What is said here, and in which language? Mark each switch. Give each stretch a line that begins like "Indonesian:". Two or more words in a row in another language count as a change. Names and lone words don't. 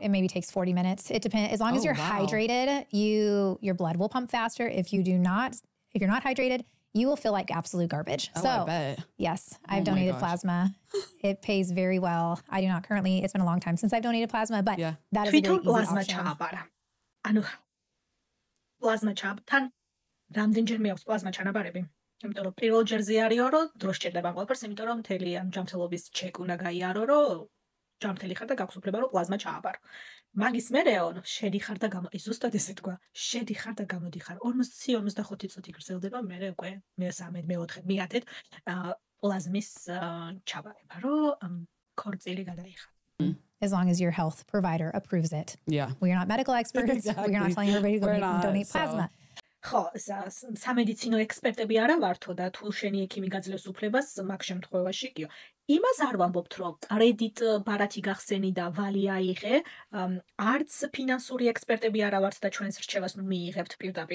English: It maybe takes 40 minutes. It depends. As long as you're hydrated, your blood will pump faster. If you're not hydrated, you will feel like absolute garbage. Oh, so, I bet. yes, I've donated plasma. It pays very well. I do not currently. It's been a long time since I've donated plasma, but that is a very easy option.
Georgian: ანუ პლაზმა ჩაბთან რამდენჯერმე აქვს პლაზმა ჩანაბარები? იმიტომ რომ პირველ ჯერზე არისო, რომ დრო სჭირდება ყველაფერს, იმიტომ რომ მთელი ამ ჯანმრთელობის ჩეკ უნდა გაიარო, რომ ჯანმრთელი ხარ და გაქვს უფლება რომ პლაზმა ჩააბარო. მაგის მერეო შედიხარ და ზუსტად ესე თქვა, შედიხარ და გამოდიხარ 40-45 წუთი გრძელდება, მერე უკვე მე-3, მე-4 მიათეთ პლაზმის ჩაბარება, რომ ქორწილი გადაიხადო.
English: As long as your health provider approves it. Yeah. We are not medical experts. Exactly. We're not telling everybody to We're go not, donate so- plasma.
Georgian: ხო, სამედიცინო ექსპერტები არა ვართო და თუ შენი ექიმი გაძლევს უფლებას მაგ შემთხვევაში კიო. იმას არ ვამბობთ, რომ კრედიტ ბარათი გახსენი და ვალი აიღე, არც ფინანსური ექსპერტები არა ვართ და ჩვენს რჩევას მიიღებთ პირდაპირ.